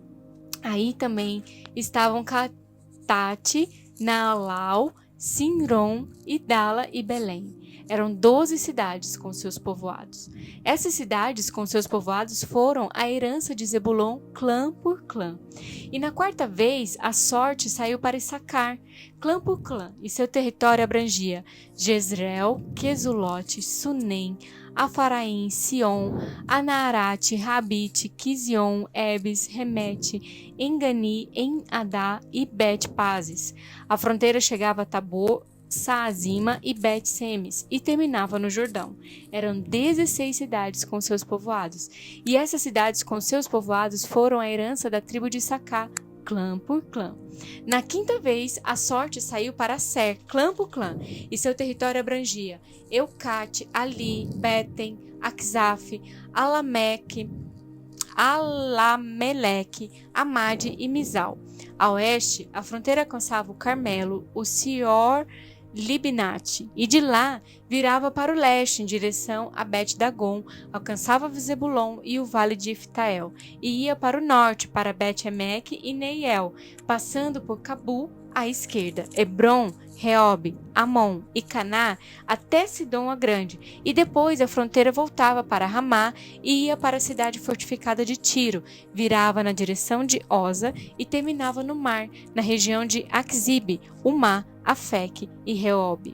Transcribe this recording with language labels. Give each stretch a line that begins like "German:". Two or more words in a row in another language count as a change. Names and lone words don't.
Portuguese: Aí também estavam Tate, Naalau, Sinron, Idala e Belém. Eram 12 cidades com seus povoados. Essas cidades com seus povoados foram a herança de Zebulon, clã por clã. E na quarta vez, a sorte saiu para Issacar, clã por clã, e seu território abrangia Jezreel, Quesulote, Sunem, Afaraim, Sion, Anaarate, Rabite, Quizion, Ebes, Remete, Engani, Enadá e Bet-Pazes. A fronteira chegava a Tabor, Saazima e Bet-Semes e terminava no Jordão. Eram 16 cidades com seus povoados. E essas cidades com seus povoados foram a herança da tribo de Sacá, clã por clã. Na quinta vez, a sorte saiu para Ser, clã por clã, e seu território abrangia Eucate, Ali, Beten, Akzaf, Alameleque, Amade e Mizal. A oeste, a fronteira alcançava o Carmelo, o Sior, Libnate, e de lá virava para o leste em direção a Bet-Dagon, alcançava Zebulon e o vale de Iftael, e ia para o norte para Bet-Emeque e Neiel, passando por Cabu à esquerda, Hebron, Reob, Amon e Caná até Sidom a Grande, e depois a fronteira voltava para Ramá e ia para a cidade fortificada de Tiro, virava na direção de Oza e terminava no mar, na região de Axibe, Umá, Afeque e Reob.